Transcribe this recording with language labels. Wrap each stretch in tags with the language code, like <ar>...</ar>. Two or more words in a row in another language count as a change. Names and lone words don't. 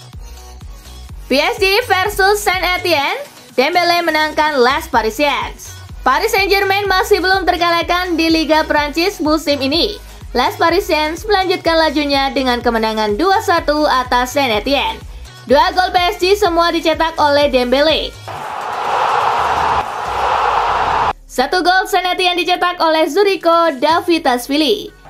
<id>PSG versus Saint-Étienne, Dembélé menangkan Les Parisiens. Paris Saint-Germain masih belum terkalahkan di Liga Prancis musim ini. Les Parisiens melanjutkan lajunya dengan kemenangan 2-1 atas Saint Etienne. 2 gol PSG semua dicetak oleh Dembele. 1 gol Saint Etienne dicetak oleh Zuriko Davitashvili.</id>